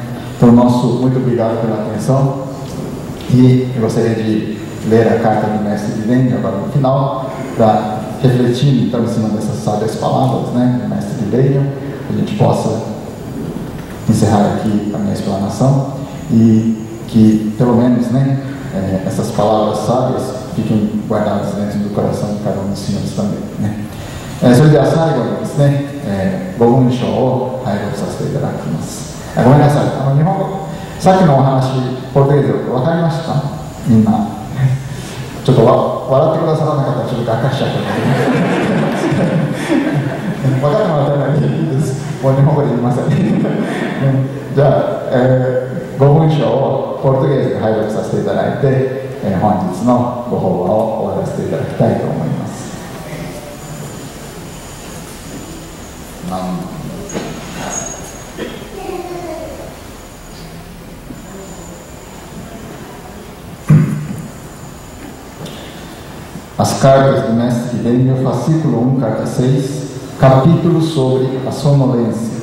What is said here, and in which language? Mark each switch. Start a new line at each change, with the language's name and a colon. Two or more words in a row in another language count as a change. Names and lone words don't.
Portuguese: Então, muito obrigado pela atenção, e eu gostaria de ler a carta do Mestre Vivenio agora no final, para refletir então em cima dessas sábias palavras, né, do Mestre Vivenio, que a gente possa encerrar aqui a minha explanação e que pelo menos, né, essas palavras sábias fiquem guardadas dentro do coração de cada um dos senhores também, né.
Japanese: それでは最後にですね、ご文章を拝読させていただきます。ごめんなさい、日本語、さっきのお話、ポルトゲーズ分かりました？みんな。ちょっと笑ってくださらなかったらちょっとがっかりしちゃったので分かってもらったらいいです。もう日本語で言いません。じゃあ、ご文章をポルトゲーズで拝読させていただいて、本日のご法話を終わらせていただきたいと思います。
Portuguese: As cartas do Mestre Vivenio, fascículo 1, carta 6, capítulo sobre a sonolência.